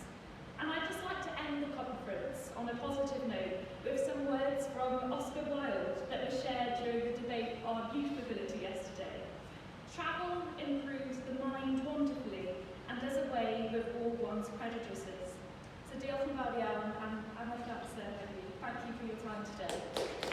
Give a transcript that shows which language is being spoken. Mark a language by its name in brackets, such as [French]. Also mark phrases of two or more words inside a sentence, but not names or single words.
[English] And I'd just like to end the conference on a positive note with some words from Oscar Wilde that were shared during the debate on youth mobility yesterday. Travel improves the mind wonderfully and does away with all one's prejudices. [Welsh] So diolch yn fawr iawn am y amser heddiw. [English] Thank you for your time today.